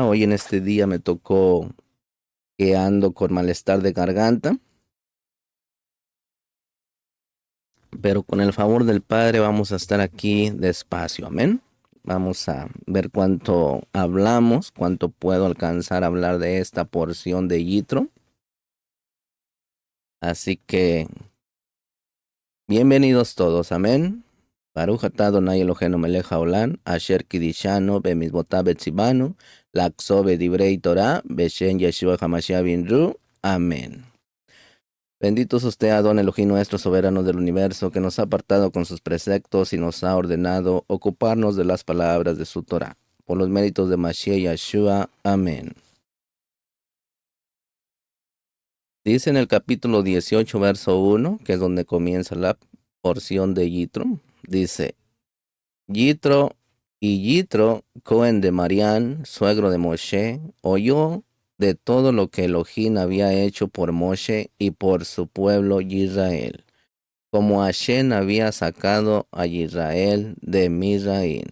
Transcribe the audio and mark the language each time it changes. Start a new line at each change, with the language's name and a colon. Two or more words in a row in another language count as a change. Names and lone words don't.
Spanish: Hoy en este día me tocó que ando con malestar de garganta, pero con el favor del Padre vamos a estar aquí despacio. Amén. Vamos a ver cuánto hablamos, cuánto puedo alcanzar a hablar de esta porción de Yitro. Así que, bienvenidos todos, amén.
Hebrew: ברוך אתה אדני אלהינו מלך העולם, אשר קדשנו במצותיו וצונו, לעסוק בדברי תורה, בשם ישוע המשיח בנו.
Spanish: Amén. Bendito es usted, Adón Elohim nuestro, soberano del universo, que nos ha apartado con sus preceptos y nos ha ordenado ocuparnos de las palabras de su Torah. Por los méritos de Mashiach Yeshua. Amén. Dice en el capítulo 18, verso 1, que es donde comienza la porción de Yitro, dice, Yitro y Yitro, Cohen de Marián, suegro de Moshe, oyó de todo lo que Elohim había hecho por Moshe y por su pueblo Israel, como Hashem había sacado a Israel de Misraim.